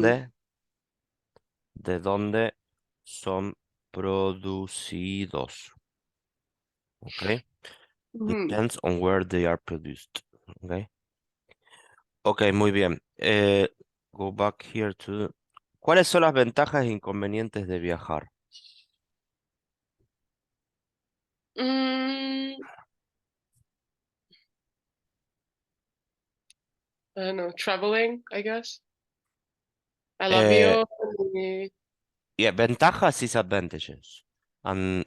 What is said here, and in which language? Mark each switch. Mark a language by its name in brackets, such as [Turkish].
[Spanish] Depende de dónde son producidos, okay? mhm. [English] Depends on where they are produced, okay? Ok, [Spanish] muy bien. [English] Go back here to... [Spanish] ¿Cuáles son las ventajas e inconvenientes de viajar? [English] Mm, I don't know, traveling, I guess. [Spanish] El Eh, avión y... [English] yeah, ventajas is advantages. And